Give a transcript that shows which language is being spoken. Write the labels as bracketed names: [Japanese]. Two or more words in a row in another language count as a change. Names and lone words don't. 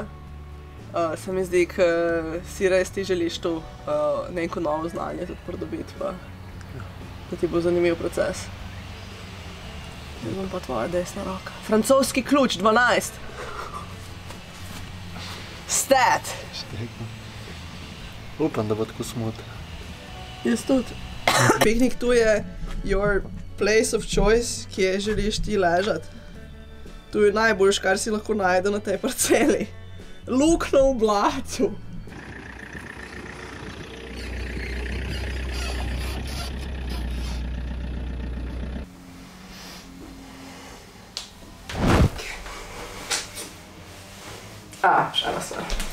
[Slovenian] Se mi zdi, ker si res ti želiš tu neko novo znanje tudi pridobiti, pa da ti bo zanimiv proces. Zdaj bom pa tvoja desna roka. Francoski ključ, 12. Stat. Upam, da bo tako smutno. Jaz tudi. Piknik tu je [English] your place of choice, [Slovenian] kje želiš ti ležati. Tu je najboljš, kar si lahko najde na tej parceli. Luknja v blatu. Še ena stvar.